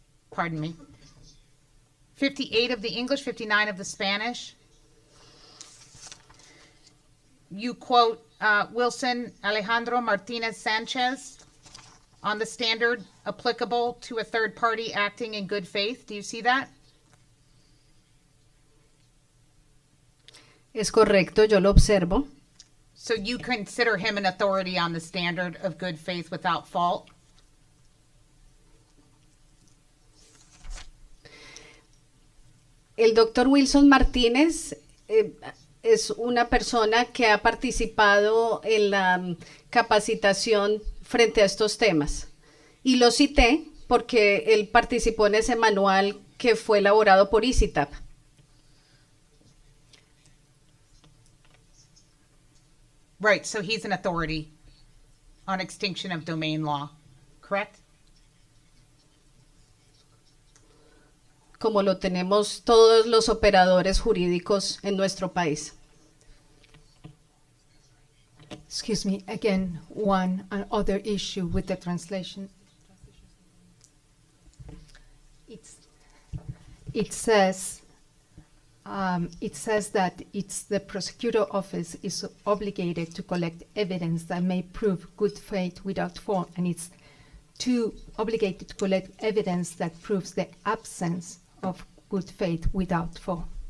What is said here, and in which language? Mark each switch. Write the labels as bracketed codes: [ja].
[en] pardon me, 58 of the English, 59 of the Spanish, you quote Wilson Alejandro Martinez Sanchez on the standard applicable to a third party acting in good faith. Do you see that? [es] Es correcto, yo lo observo. [en] So you consider him an authority on the standard of good faith without fault? [es] El doctor Wilson Martínez es una persona que ha participado en la capacitación frente a estos temas. Y lo cité porque él participó en ese manual que fue elaborado por ICITAP. [en] Right, so he's an authority on extinction of domain law, correct? [es] Como lo tenemos todos los operadores jurídicos en nuestro país. [en] Excuse me, again, one other issue with the translation. It says that it's the prosecutor office is obligated to collect evidence that may prove good faith without fault, and it's obligated to collect evidence that proves the absence of good faith without fault.